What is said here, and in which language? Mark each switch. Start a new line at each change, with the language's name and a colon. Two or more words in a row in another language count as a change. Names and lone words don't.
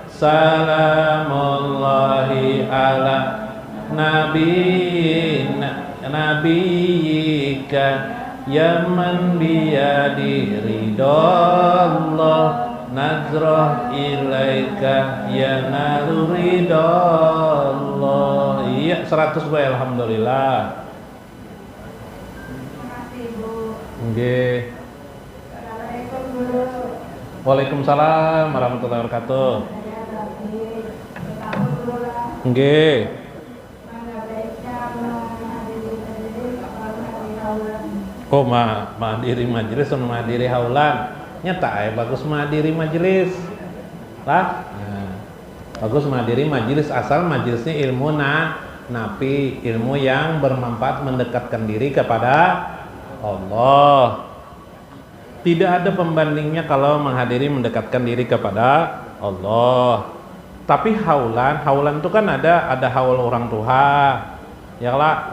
Arabic: سلام الله على نبيك يا من بيده رضا الله، نظرة إليك يا نال رضا الله.
Indonesian: Iya, 100 baik, alhamdulillah.
Javanese: Nggih.
Arabic: وعليكم السلام ورحمة الله وبركاته.
Javanese: Nggih.
Banjar: Oh, mahadiri majelis sama mahadiri haulan. Nyata bagus mahadiri majelis. Lah. Nah, bagus mahadiri majelis asal majelisnya ilmu nafi,
Indonesian: ilmu yang bermanfaat mendekatkan diri kepada Allah. Tidak ada pembandingnya kalau menghadiri mendekatkan diri kepada Allah. Tapi haulan itu kan ada haul orang tua, ya lah.